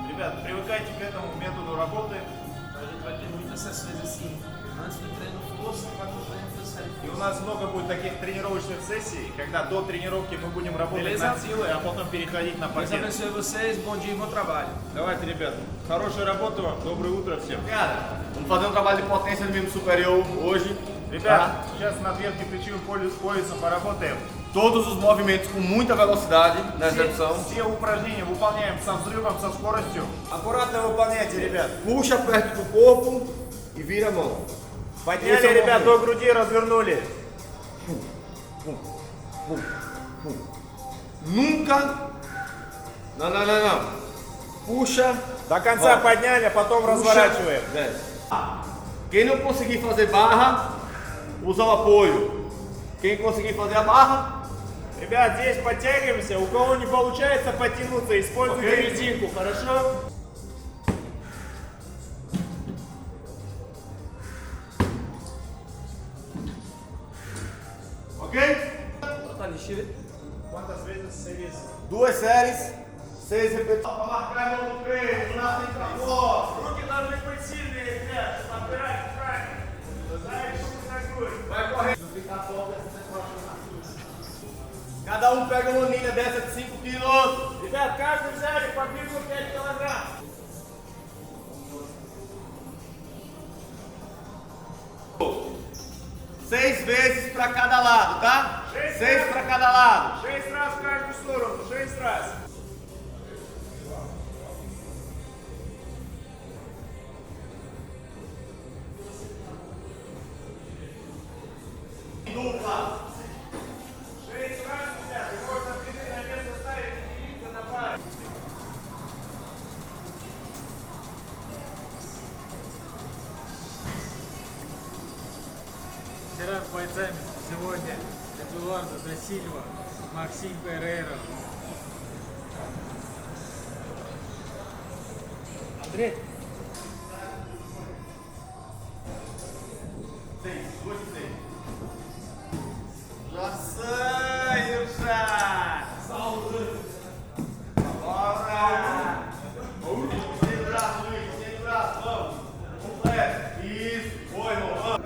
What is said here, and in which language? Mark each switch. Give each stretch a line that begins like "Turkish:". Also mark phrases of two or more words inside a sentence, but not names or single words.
Russian: Ребят, привыкайте к этому методу работы.
Portuguese: A gente vai ter muitas sessões assim, antes do treino força, vai pro treino freestyle.
Russian: И у нас много будет таких тренировочных сессий, когда до тренировки мы будем работать
Portuguese: Beleza?
Russian: над силой, а потом переходить на
Portuguese: Deus
Russian: паркет.
Portuguese: abençoe vocês, bom dia e bom trabalho.
Russian: Давайте, ребят, хорошей работы вам, доброе утро всем.
Portuguese: Cara, vamos fazer um trabalho de potência de membro superior hoje.
Russian: Ребят, сейчас над верхним плечевым поясом поработаем.
Portuguese: Todos os movimentos com muita velocidade na execução.
Russian: Все упражнения выполняем со взрывом, со скоростью. Аккуратно выполняйте, ребят.
Portuguese: Puxa perto do corpo e vira a mão.
Russian: Подняли, ребят, до груди, развернули.
Portuguese: Nunca. Não. Puxa.
Russian: До конца
Portuguese: Ó.
Russian: подняли, а потом разворачиваем.
Portuguese: Desce. Quem não conseguir fazer barra, usa o apoio. Quem conseguir fazer a barra,
Russian: Ребят, здесь подтягиваемся. У кого не получается подтянуться, используйте Окей. резинку, хорошо?
Portuguese: ok? Quantas vezes seria isso? 2 séries, 6 repetições. Para marcar a mão no peito, lá frente pra fora.
Russian: Руки должны быть сильные, ребят, чтобы опирать правильно. Знаете, что ногой.
Portuguese: Vai correndo. Cada um pega uma anilha dessa de 5 quilos.
Russian: Ребят, каждый взяли по бигу 5 килограмм.
Portuguese: Seis vezes para cada lado, tá? 6 6 para cada lado.
Russian: 6 раз в каждую сторону, 6 раз.
Portuguese: Dupla.
Russian: 6 раз, ребят, и можно прийти на место ставить и двигаться на паре. Вчера с бойцами, сегодня Эдуардо да Сильва, Максим Перейра. Андрей?
Portuguese: 6, 2 e 6. Já saiu, já. Bora. Sem braço, Luiz, sem braço, vamos. Completo. Isso, foi, irmão, vamos.